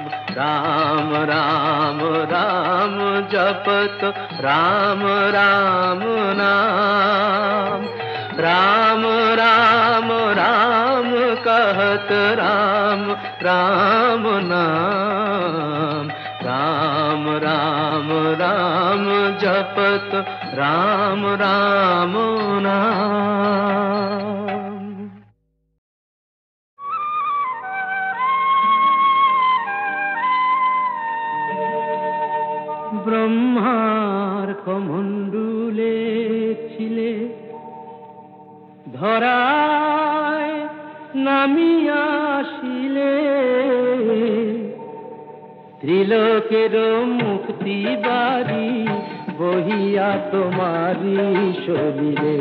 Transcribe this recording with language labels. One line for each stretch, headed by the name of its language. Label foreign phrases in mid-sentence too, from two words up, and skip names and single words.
Hindi: राम राम राम जपत राम राम नाम राम राम राम कहत राम राम नाम राम राम राम जपत राम राम नाम।
Bangla: ব্রহ্মার কমণ্ডলে ছিলে ধরায় নামিয়া আসিলে ত্রিলোকের মুক্তি বাড়ি বহিয়া তোমারি শরীরে।